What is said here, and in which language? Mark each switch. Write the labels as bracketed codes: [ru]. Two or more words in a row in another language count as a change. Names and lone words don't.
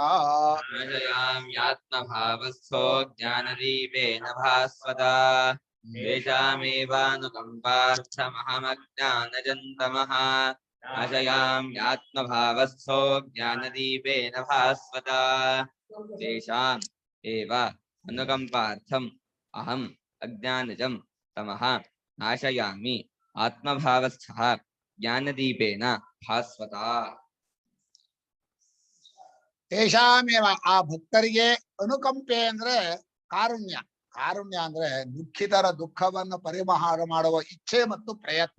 [sa] ನಾಶಯಾಮ್ಯಾತ್ಮಭಾವಸ್ಥೋ ಜ್ಞಾನದೀಪೇನ ಭಾಸ್ವತ ತೇಷಾಮೇವಾನುಕಂಪಾರ್ಥಮಹಮಜ್ಞಾನಜಂ ತಮಃ ನಾಶಯಾಮ್ಯಾತ್ಮಭಾವಸ್ಥೋ ಜ್ಞಾನದೀಪೇನ ಭಾಸ್ವತ ತೇಷಾಂ ಏವ ಅನುಕಂಪಾರ್ಥಂ ಅಹಂ ಅಜ್ಞಾನಜಂ ತಮಃ ನಾಶಯಾಮಿ ಆತ್ಮಭಾವಸ್ಥಃ ಜ್ಞಾನದೀಪೇನ ಭಾಸ್ವತ. [kn] ತೇಷಾಮೇವ ಆ ಭಕ್ತರಿಗೆ ಅನುಕಂಪೆ ಅಂದ್ರೆ ಕಾರುಣ್ಯ. ಕಾರುಣ್ಯ ಅಂದ್ರೆ ದುಃಖಿತರ ದುಃಖವನ್ನು ಪರಿಹಾರ ಮಾಡುವ ಇಚ್ಛೆ ಮತ್ತು ಪ್ರಯತ್ನ.